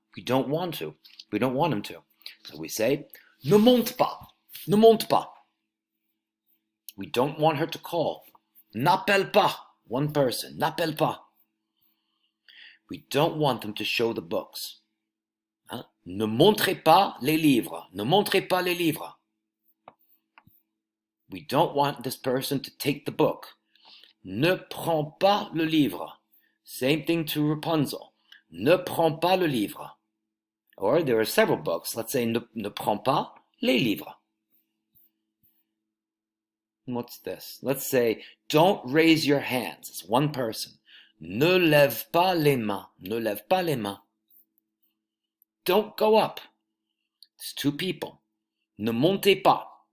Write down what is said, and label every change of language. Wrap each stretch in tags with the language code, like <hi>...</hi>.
<en>We don't want to. We don't want him to. So we say,</en> <fr>ne monte pas. Ne monte pas.</fr> <en>We don't want her to call.</en> <fr>N'appelle pas.</fr> <en>One person.</en> <fr>N'appelle pas.</fr> <en>We don't want them to show the books. Hein?</en> <fr>Ne montrez pas les livres. Ne montrez pas les livres.</fr> <en>We don't want this person to take the book.</en> <fr>Ne prends pas le livre.</fr> <en>Same thing to Rapunzel.</en> <fr>Ne prends pas le livre.</fr> <en>Or there are several books. Let's say</en> <fr>ne prends pas les livres.</fr> <en>What's this? Let's say don't raise your hands. It's one person.</en> <fr>Ne lève pas les mains. Ne lève pas les mains.</fr> <en>Don't go up. It's two people.</en> <fr>Ne montez pas.</fr>